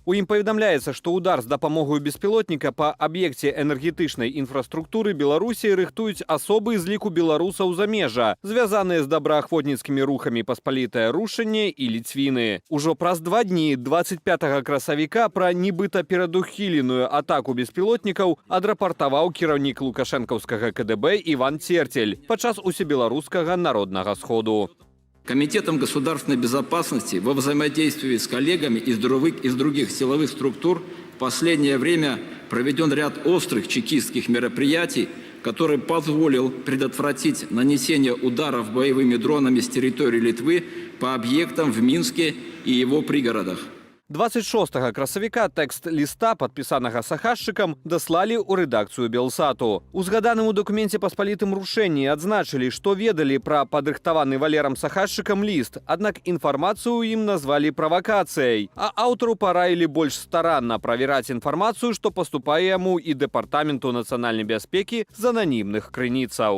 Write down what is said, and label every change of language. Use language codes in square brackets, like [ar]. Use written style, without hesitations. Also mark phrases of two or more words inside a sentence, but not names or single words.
[be] У ім паведамляецца, што удар з дапамогаю беспілотніка па аб'екце энергетычнай інфраструктуры Беларусі рыхтуюць асобы з ліку беларусаў замежжа, звязаныя з добраахвотніцкімі рухамі Паспалітае рушэнне і Ліцвіны. Ужо праз 2 дні, 25 красавіка, пра нібыта перадухіленую атаку беспілотнікаў адрапартаваў кіраўнік лукашэнкаўскага КДБ Іван Церцель падчас усебеларускага народнага сходу. [ru] Комитетом государственной безопасности во взаимодействии с коллегами из других силовых структур в последнее время проведен ряд острых чекистских мероприятий, который позволил предотвратить нанесение ударов боевыми дронами с территории Литвы по объектам в Минске и его пригородах. [be] 26 красавіка тэкст ліста, падпісанага Сахашчыкам, даслалі ў рэдакцыю Белсату. У згаданым у дакуменце паспалітым рушэнні адзначылі, што ведалі пра падрыхтаваны Валерам Сахашчыкам ліст, аднак інфармацыю ім назвалі правакацыяй, а аўтару параілі больш старанна правяраць інфармацыю, што паступае яму і Дэпартаменту нацыянальнай бяспекі з ананімных крыніцаў.